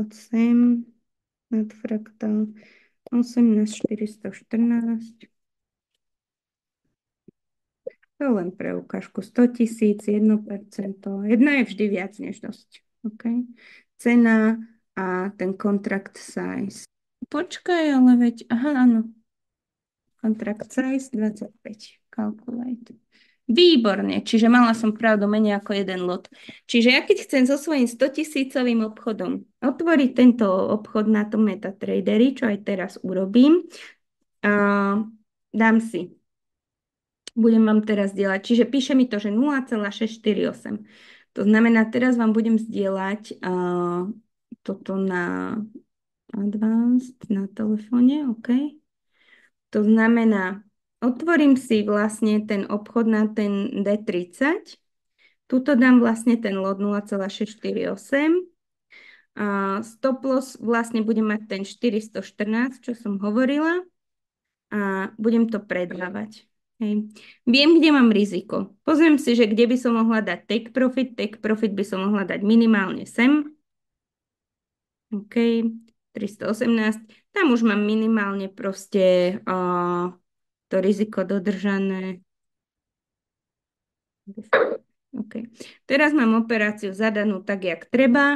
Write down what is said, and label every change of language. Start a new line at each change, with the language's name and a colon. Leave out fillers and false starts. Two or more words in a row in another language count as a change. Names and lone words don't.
Slovak: Sem, nad fraktál 18 414. To je len pre ukážku 100 000, 1%. Jedno je vždy viac než dosť. OK? Cena a ten
English: contract size.
Slovak: Počkaj, ale veď, aha, áno.
English: Contract size 25. Calculate.
Slovak: Výborne, čiže mala som pravdu menej ako jeden lot. Čiže ja keď chcem so svojím 100 000 obchodom otvoriť tento obchod na tom MetaTradery, čo aj teraz urobím, dám si. Budem vám teraz zdieľať. Čiže píše mi to, že 0,648. To znamená, teraz vám budem zdieľať toto na Advanced, na telefóne, OK? To znamená, otvorím si vlastne ten obchod na ten D30. Tuto dám vlastne ten lot 0,648.
English: Stop loss
Slovak: vlastne budem mať ten 414, čo som hovorila. A budem to predávať. Hej. Viem, kde mám riziko. Pozriem si, že kde by som mohla dať
English: take profit. Take profit
Slovak: by som mohla dať minimálne sem. OK, 318. Tam už mám minimálne proste to riziko dodržané. OK. Teraz mám operáciu zadanú tak, jak treba.